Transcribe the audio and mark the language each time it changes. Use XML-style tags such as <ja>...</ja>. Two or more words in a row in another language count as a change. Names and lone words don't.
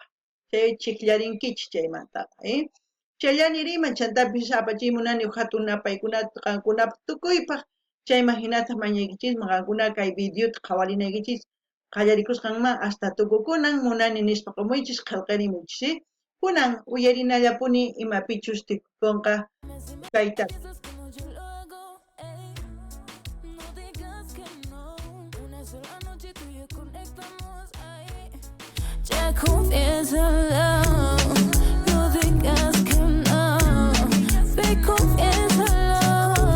<qu>Chay chikllarinkichis chaymantaqa, Chayllani riman chantapis apachiymunani hatun apaykunata qankunapa tukuypaq. Chayman hinata mañaykichisman qankuna kay videota qhawarinaykichis qallarikusqanman hasta tukukunan munani nispa qumuychis qillqarimuychis, kunan uyarinallapuni imapichus tikukunqa kayta.</qu> <es>Ya confiésalo, no digas que no, ve confiésalo.</es>